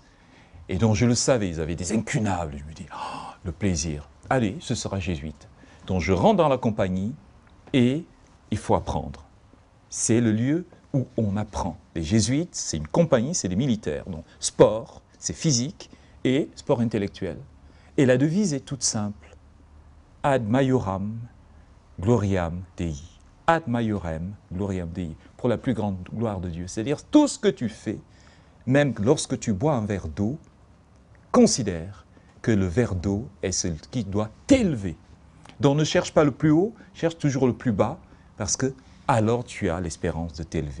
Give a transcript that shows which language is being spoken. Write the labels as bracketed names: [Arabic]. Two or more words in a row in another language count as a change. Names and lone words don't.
[French] Et donc je le savais, ils avaient des incunables, je me dis, oh, le plaisir, allez, ce sera jésuite. Donc je rentre dans la compagnie et il faut apprendre. C'est le lieu où on apprend. Les jésuites, c'est une compagnie, c'est des militaires. Donc sport, c'est physique et sport intellectuel. Et la devise est toute simple. [Latin] Ad maiorem gloriam Dei. Ad maiorem gloriam Dei. [French] Pour la plus grande gloire de Dieu. C'est-à-dire tout ce que tu fais, même lorsque tu bois un verre d'eau, considère que le verre d'eau est ce qui doit t'élever. Donc ne cherche pas le plus haut, cherche toujours le plus bas, parce que alors tu as l'espérance de t'élever.